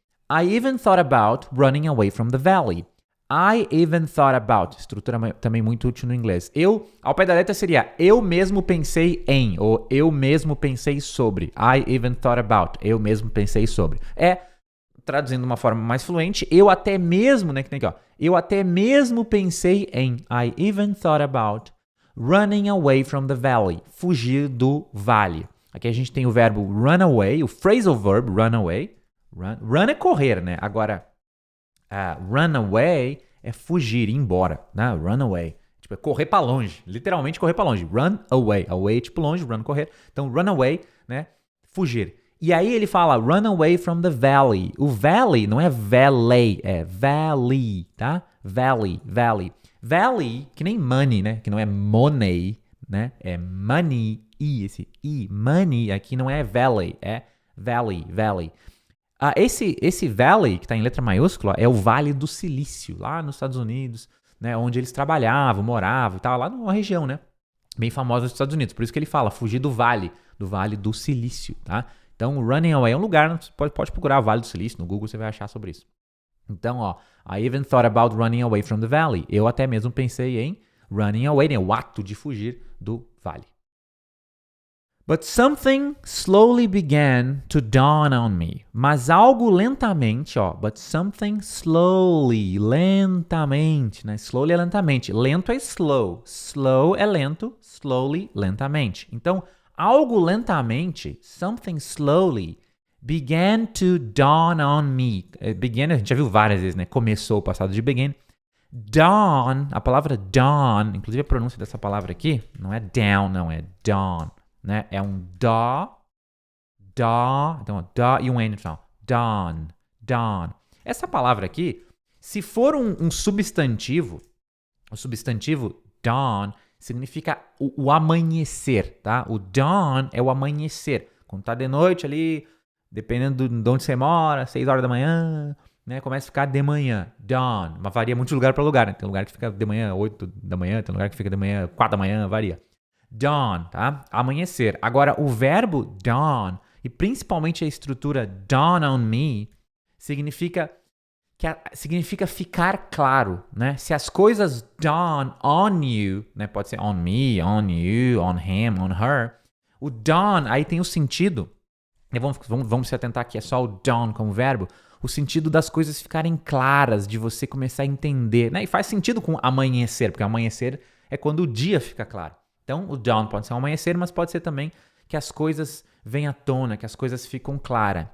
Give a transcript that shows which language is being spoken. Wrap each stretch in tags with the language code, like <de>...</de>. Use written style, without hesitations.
<en>I even thought about running away from the valley. I even thought about.</en> <pt>Estrutura também muito útil no inglês. Ao pé da letra seria eu mesmo pensei em, ou eu mesmo pensei sobre.</pt> <en>I even thought about.</en> <pt>Eu mesmo pensei sobre. Traduzindo de uma forma mais fluente, eu até mesmo, né, que tem aqui, ó. Eu até mesmo pensei em.</pt> <en>I even thought about running away from the valley.</en> <pt>Fugir do vale. Aqui a gente tem o verbo run away, o phrasal verb run away. Run é correr, né? Agora, run away é fugir, ir embora, né? Run away. Tipo, é correr pra longe. Literalmente correr pra longe. Run away. Away, tipo longe, run, correr. Então, run away, né? Fugir. E aí ele fala</pt> <en>run away from the valley.</en> <pt>O valley não é valley, é valley, tá? Valley. Valley, que nem money, né? Que não é money, né? É money, esse I. Money aqui não é valley, é valley. Esse valley, que está em letra maiúscula, é o Vale do Silício, lá nos Estados Unidos, né, onde eles trabalhavam, moravam e tal, lá numa região, né, bem famosa dos Estados Unidos. Por isso que ele fala, fugir do Vale do Silício, tá? Então, running away é um lugar, você pode procurar Vale do Silício, no Google você vai achar sobre isso.</pt> <en>Então, ó, I even thought about running away from the valley.</en> <pt>Eu até mesmo pensei em running away, né, o ato de fugir do vale.</pt> <en>But something slowly began to dawn on me.</en> <pt>Mas algo lentamente, ó.</pt> <en>But something slowly,</en> <pt>lentamente, né? Slowly é lentamente. Lento é slow. Slow é lento. Slowly, lentamente. Então, algo lentamente,</pt> <en>something slowly, began to dawn on me.</en> <pt>Began, a gente já viu várias vezes, né? Começou o passado de began. Dawn, a palavra dawn, inclusive a pronúncia dessa palavra aqui, não é down, não, é dawn. Né? É um dó, então dó e um N no final. Dawn. Essa palavra aqui, se for um substantivo, o substantivo dawn significa o amanhecer, tá? O dawn é o amanhecer. Quando tá de noite ali, dependendo de onde você mora, 6 horas da manhã, né? Começa a ficar de manhã, dawn. Mas varia muito de lugar para lugar, né? Tem lugar que fica de manhã 8 da manhã, tem lugar que fica de manhã 4 da manhã, varia. Dawn, tá? Amanhecer. Agora, o verbo dawn, e principalmente a estrutura dawn on me, significa ficar claro, né? Se as coisas dawn on you, né? Pode ser on me, on you, on him, on her. O dawn, aí tem o sentido, vamos se atentar aqui, é só o dawn como verbo, o sentido das coisas ficarem claras, de você começar a entender, né? E faz sentido com amanhecer, porque amanhecer é quando o dia fica claro. Então, o dawn pode ser um amanhecer, mas pode ser também que as coisas vêm à tona, que as coisas ficam claras.</pt>